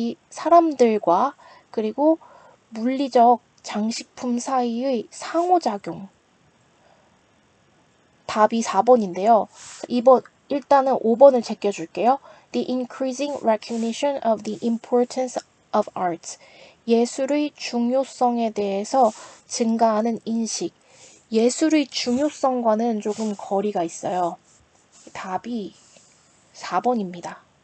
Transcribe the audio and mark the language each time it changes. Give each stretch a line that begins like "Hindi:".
Korean: 사람들과 그리고 물리적 장식품 사이의 상호작용. 답이 4번인데요. 일단은 5번을 제껴줄게요.
English: The increasing recognition of the importance of arts.
Korean: 예술의 중요성에 대해서 증가하는 인식. 예술의 중요성과는 조금 거리가 있어요. 답이 4번입니다.